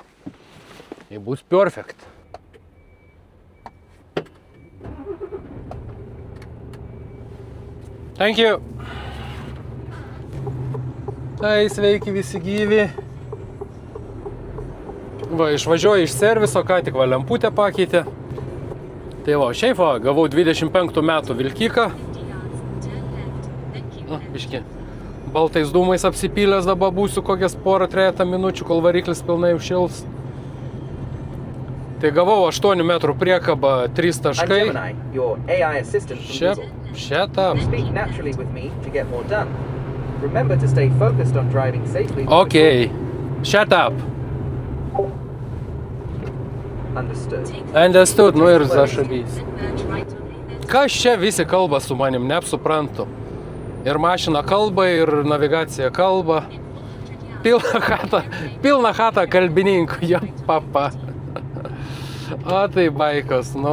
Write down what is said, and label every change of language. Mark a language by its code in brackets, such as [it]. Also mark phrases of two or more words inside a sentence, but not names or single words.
[lt] Tai bus perfect. [en] Thank you. [lt] Tai sveiki visi gyvi. Va, išvažiuoju iš serviso, ką tik va lemputę pakeitė. Tai va, šiaip va, gavau 25 metų vilkiką. Biški. Baltais dūmais apsipylęs, dabar būsiu kokias porą 3 minučių, kol variklis pilnai užšils. Tai gavau 8 metrų priekabą, 3 taškai. [en] Shut up. Okay. Shut up. Understood. [lt] Nu ir zašabys. Kas čia visi kalba su manim, neapsuprantu. Ir mašina kalba, ir navigacija kalba. Pilna chata kalbininkų, jo papa. O tai baikos, nu.